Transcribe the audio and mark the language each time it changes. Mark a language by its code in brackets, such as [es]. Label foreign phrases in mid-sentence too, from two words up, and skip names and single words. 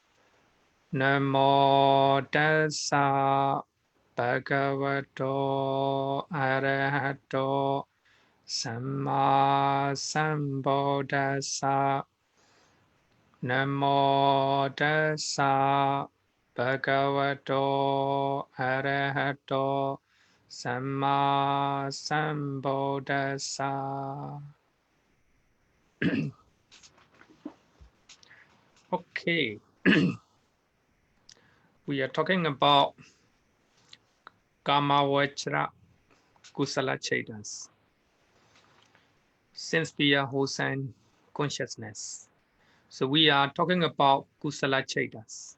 [pi] Namo tassa bhagavato arahato samma sambuddhassa. Namo tassa bhagavato arahato samma sambuddhassa. [en] Okay. We are talking about [pi] Kamavachra Kusala Chetas. [en] Since we are wholesome consciousness, so we are talking about [pi] Kusala Chetas.